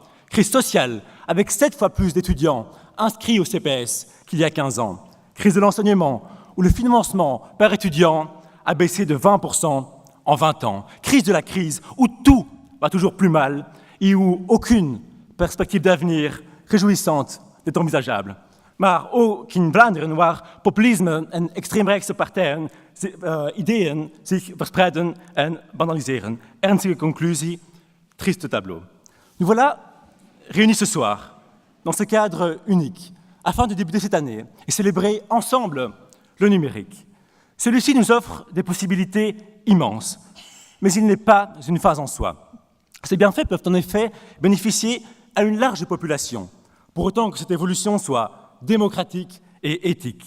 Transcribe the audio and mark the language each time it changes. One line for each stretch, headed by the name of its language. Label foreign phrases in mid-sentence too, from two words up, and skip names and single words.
French: Crise sociale, avec 7 fois plus d'étudiants inscrits au CPS qu'il y a 15 ans. Crise de l'enseignement, où le financement par étudiant a baissé de 20% en 20 ans. Crise de la crise, où tout va toujours plus mal et où aucune perspective d'avenir réjouissante n'est envisageable.
Dutch: Maar ook in Vlaanderen, waar populisme en extreemrechtse partijen ideeën zich verspreiden en banaliseren. Ernstige conclusie,
French: triste tableau. Nous voilà réunis ce soir, dans ce cadre unique, afin de débuter cette année et célébrer ensemble le numérique. Celui-ci nous offre des possibilités immenses, mais il n'est pas une phase en soi. Ces bienfaits peuvent en effet bénéficier à une large population, pour autant que cette évolution soit démocratique et éthique.